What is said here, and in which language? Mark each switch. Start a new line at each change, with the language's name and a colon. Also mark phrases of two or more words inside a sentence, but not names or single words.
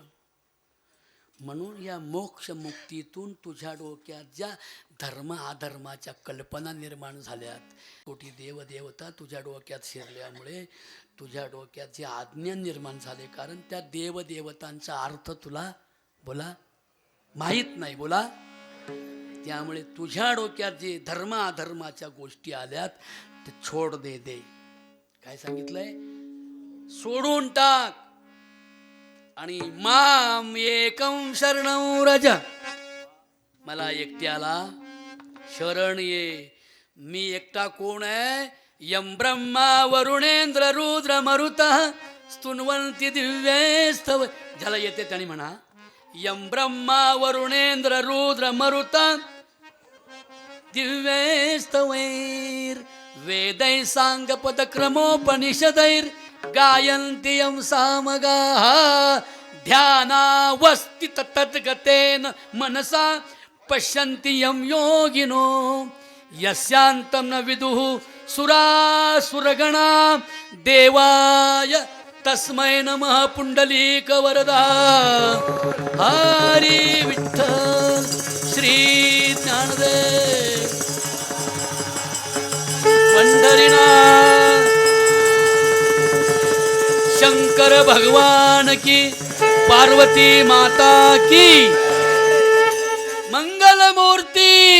Marathi: म्हणून या मोक्ष मुक्तीतून तुझ्या डोक्यात ज्या धर्म अधर्माच्या कल्पना निर्माण झाल्यात, कोटी देवदेवता तुझ्या डोक्यात शिरल्यामुळे तुझ्या डोक्यात जे आज्ञा निर्माण झाले, कारण त्या देवदेवतांचा अर्थ तुला बोला माहीत नाही, बोला. त्यामुळे तुझ्या डोक्यात जे धर्म अधर्माच्या गोष्टी आल्यात ते
Hindi: छोड दे.
Marathi: काय सांगितलंय? सोडून टाक.
Sanskrit: आणि माम एकम शरणं व्रज,
Marathi: मला एकट्याला शरण ये. मी एकटा कोण आहे?
Sanskrit: यम ब्रह्मा वरुणेंद्र रुद्र मरुतः स्तुन्वन्ति दिव्यैस्तव.
Marathi: ज्याला येते त्याने म्हणा,
Sanskrit: यम ब्रह्मा वरुणेंद्र रुद्र मरुतः दिव्यैस्तवैर वेदै सांगपदक्रमोपनिषदैर गायन्ति यं सामगाः ध्यानावस्थित तद्गतेन मनसा पश्यन्ति यं योगिनो यस्यान्तं न विदुः सुरासुरगणा देवाय तस्मै नमः पुंडलीकवरदा.
Marathi: हरी विठ्ठल श्री ज्ञानदेव पंढरीनाथ शंकर भगवान की, पार्वती माता की मंगल मूर्ती.